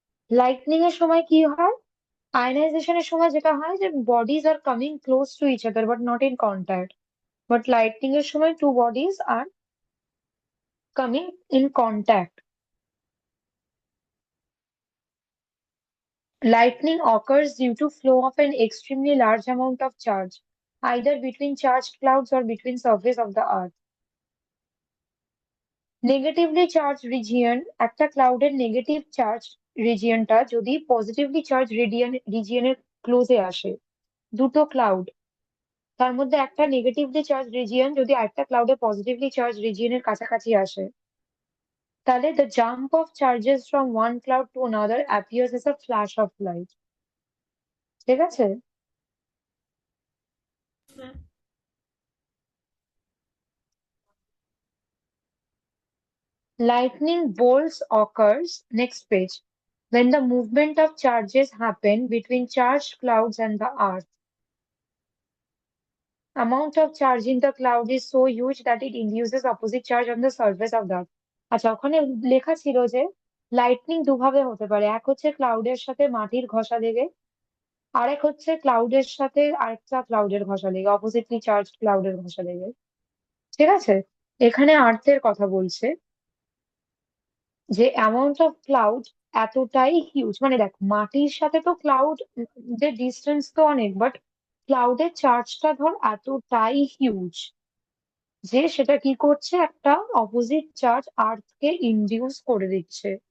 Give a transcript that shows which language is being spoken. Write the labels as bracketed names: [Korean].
[Bangla] Lightning এর সময় কি হয়, আয়নাইজেশনের সময় যেটা হয় যে [English] bodies are coming close to each other but not in contact, [Bangla] but lightning এর সময় two bodies are coming in contact. [English] Lightning occurs due to flow of an extremely large amount of charge, either between charged clouds or between surface of the earth. [Bangla] Negatively charge region, একটা ক্লাউডের negative charge রিজিয়নটা যদি positively charge রিজিয়নের ক্লোজে আসে, দুটো cloud তার মধ্যে একটা negatively charge region যদি আরেকটা ক্লাউডে positively charge রিজিয়নের কাছাকাছি আসে, তাহলে [English] The jump of charges from one cloud to another appears as a flash of light. [Bangla] ঠিক আছে? [English] ma'am. Lightning bolts occurs, next page, when the movement of charges happen between charged clouds and the earth. Amount of charge in the cloud is so huge that it induces opposite charge on the surface of the earth. [Bangla] আচ্ছা, ওখানে লেখা ছিল যে lightning দুভাবে হতে পারে, এক হচ্ছে ক্লাউডের সাথে মাটির ঘষা লেগে, আরেক হচ্ছে ক্লাউডের সাথে আরেকটা ক্লাউডের ঘষা লেগে, অপোজিটলি চার্জ ক্লাউডের ঘষা লেগে। ঠিক আছে? এখানে আর্থের কথা বলছে যে অ্যামাউন্ট অফ ক্লাউড এতটাই হিউজ, মানে দেখ মাটির সাথে তো ক্লাউড যে ডিস্টেন্স তো অনেক, বাট ক্লাউডের চার্জটা ধর এতটাই হিউজ যে সেটা কি করছে, একটা অপোজিট চার্জ আর্থকে ইনডিউস করে দিচ্ছে।